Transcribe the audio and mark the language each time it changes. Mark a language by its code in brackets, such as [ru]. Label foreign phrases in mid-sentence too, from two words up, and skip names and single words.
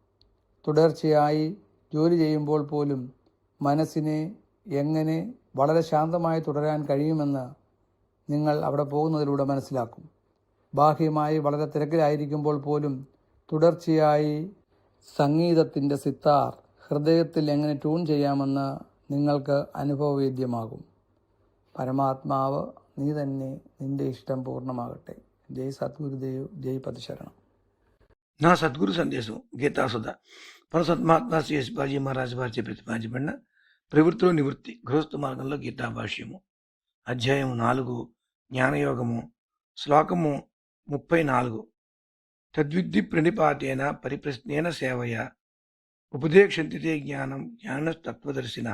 [ml] തുടർച്ചയായി ജോലി ചെയ്യുമ്പോൾ പോലും മനസ്സിനെ എങ്ങനെ വളരെ ശാന്തമായി തുടരാൻ കഴിയുമെന്ന് നിങ്ങൾ അവിടെ പോകുന്നതിലൂടെ മനസ്സിലാക്കും. ബാഹ്യമായി വളരെ തിരക്കിലായിരിക്കുമ്പോൾ പോലും തുടർച്ചയായി സംഗീതത്തിൻ്റെ സിത്താർ ഹൃദയത്തിൽ എങ്ങനെ ട്യൂൺ ചെയ്യാമെന്ന് നിങ്ങൾക്ക് അനുഭവവേദ്യമാകും. പരമാത്മാവ് നീ തന്നെ, നിന്റെ ഇഷ്ടം పూర్ణమాగట్టే. [te] జై సద్గురుదేవ్, జై పతిశరణం. నా సద్గురు సందేశం గీతాసుధ పరసత్మాత్మ శ్రీ శివాజీ మహారాజు వారిచే ప్రతిపాదించబడిన ప్రవృత్తిలో నివృత్తి గృహస్థ మార్గంలో గీతాభాష్యము అధ్యాయము 4 జ్ఞానయోగము శ్లోకము 34 [sa] తద్విద్ధి ప్రణిపాతేన పరిప్రశ్నేన సేవయ ఉపదేక్షంతి తే జ్ఞానం జ్ఞానస్తత్వదర్శినః.